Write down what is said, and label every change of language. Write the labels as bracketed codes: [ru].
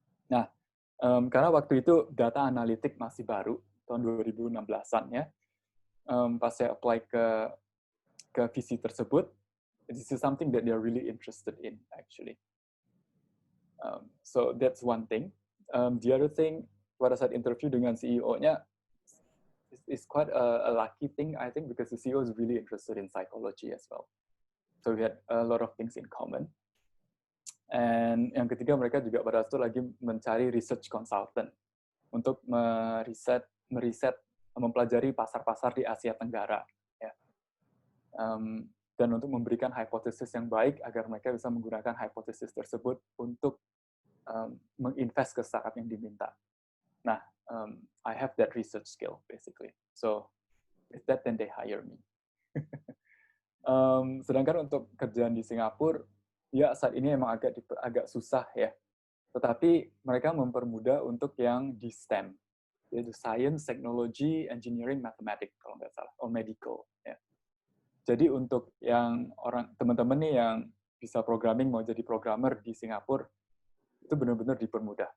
[id] Nah, karena waktu itu data analitik masih baru, tahun 2016-an ya, pas saya apply ke visi tersebut, [en] this is something that they're really interested in, actually. So that's one thing. The other thing, [id] pada saat interview dengan CEO-nya, [en] is quite a lucky thing, I think, because the CEO is really interested in psychology as well. So we had a lot of things in common. [id] And yang ketiga, mereka juga pada saat itu lagi mencari research consultant untuk meriset, mempelajari pasar-pasar di Asia Tenggara. Ya. Dan untuk memberikan hipotesis yang baik agar mereka bisa menggunakan hipotesis tersebut untuk menginvest ke startup yang diminta. [en] Nah, I have that research skill, basically. So, with that, then they hire me. [id] Sedangkan untuk kerjaan di Singapura, ya saat ini emang agak susah ya. Tetapi mereka mempermudah untuk yang di STEM, yaitu Science, Technology, Engineering, Mathematics kalau nggak salah, or Medical. Ya. Jadi untuk yang teman-teman nih yang bisa programming mau jadi programmer di Singapura, itu benar-benar dipermudah.